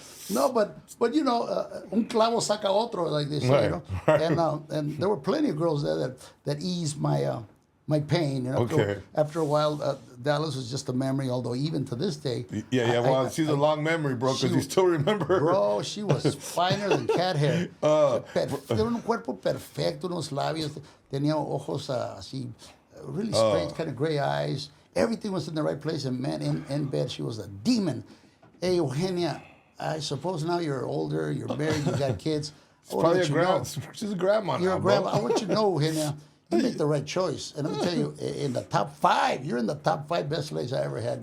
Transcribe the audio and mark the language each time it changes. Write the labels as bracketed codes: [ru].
[en] No, but you know, [es] un clavo saca otro, [en] like they say, you know. Right. And there were plenty of girls there that eased my pain. You know, after a while, Dallas was just a memory. Although even to this day, well, she's a long memory, bro, because you still remember her. Bro, she was finer than cat hair. [es] Tenía un cuerpo perfecto, unos labios, tenía ojos así, [en] really strange, kind of gray eyes. Everything was in the right place, and man, in bed, she was a demon. Hey, Eugenia, I suppose now you're older, you're married, you got kids. Probably she's a grandma now, You're a grandma. I want you to know, Eugenia, you make the right choice. And let me tell you, in the top 5, you're in the top 5 best ladies I ever had.